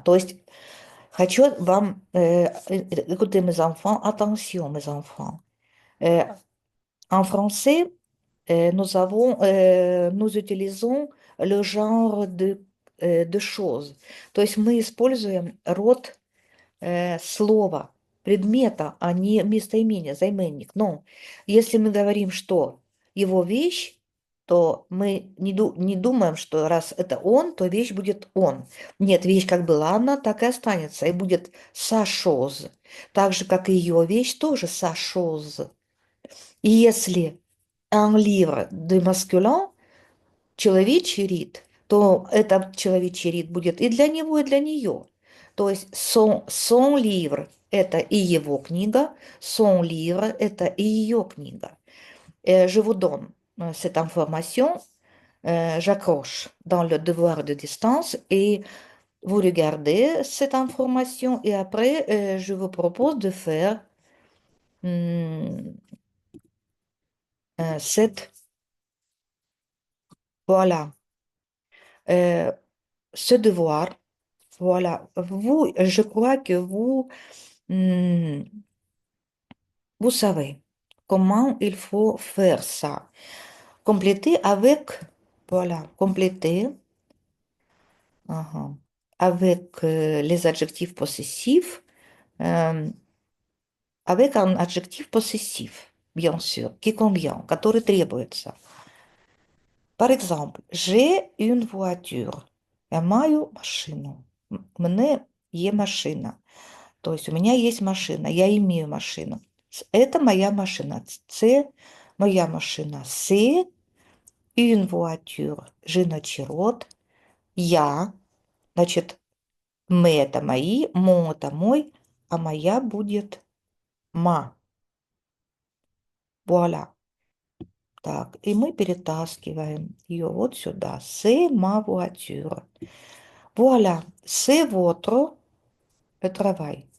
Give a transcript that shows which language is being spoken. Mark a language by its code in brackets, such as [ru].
[ru] То есть, хочу вам, [fr] écoutez mes enfants, attention mes enfants. Euh, En français, nous utilisons le genre de choses. [ru] То есть мы используем род слова, предмета, а не местоимения, займенник. Но если мы говорим, что его вещь, то мы не думаем, что раз это он, то вещь будет он. Нет, вещь как была она, так и останется, и будет [fr] sa chose. [ru] Так же, как и ее вещь, тоже [fr] sa chose. [ru] И если [fr] un livre de masculin, [ru] человечий род, то этот человечий род будет и для него, и для нее. То есть [fr] son livre– [ru] это и его книга, son livre– это и ее книга. [fr] Je vous donne cette information, j'accroche dans le devoir de distance et vous regardez cette information et après, je vous propose de faire hum, cette, voilà, euh, ce devoir. Voilà, vous, je crois que hmm, vous savez comment il faut faire ça. Compléter avec, voilà, compléter uh-huh, avec les adjectifs possessifs, euh, avec un adjectif possessif, bien sûr, qui convient, [ru] который требуется. [fr] Par exemple, j'ai une voiture. [uk] Я маю машину. Мне є машина. [ru] То есть у меня есть машина, я имею машину. Это моя машина. [uk] Це моя машина. [fr] C'est une voiture. [uk] Жіночий род. [fr] Я. [ru] Значит, мы это мои, мо это мой, а моя будет ма. Вуаля. Так, и мы перетаскиваем ее вот сюда. [fr] C'est ma voiture. Voilà, c'est votre travail.